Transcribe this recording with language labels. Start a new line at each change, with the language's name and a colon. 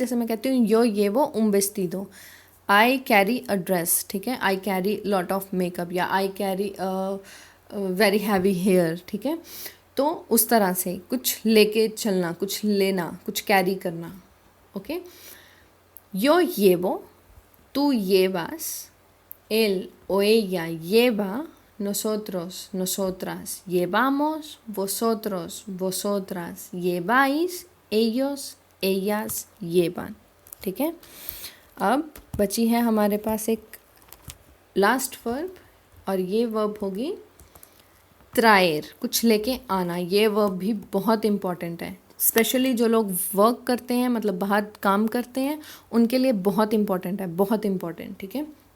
Hindi: जैसे मैं कहती हूँ यो ये वो
Spanish: un vestido,
Hindi: I carry a dress, ठीक है, I carry lot of makeup, या I carry very heavy hair, ठीक है। तो उस तरह से कुछ लेके चलना, कुछ लेना, कुछ कैरी करना, ओके।
Spanish: यो llevo, tú llevas, él o ella lleva, nosotros, nosotras llevamos, vosotros, vosotras lleváis, ellos, ellas llevan,
Hindi: ठीक है। अब बची है हमारे पास एक लास्ट वर्ब, और ये वर्ब होगी त्रायर, कुछ लेके आना। ये वर्ब भी बहुत इम्पॉर्टेंट है, स्पेशली जो लोग वर्क करते हैं, मतलब बाहर काम करते हैं, उनके लिए बहुत इम्पॉर्टेंट है, बहुत इम्पॉर्टेंट, ठीक है।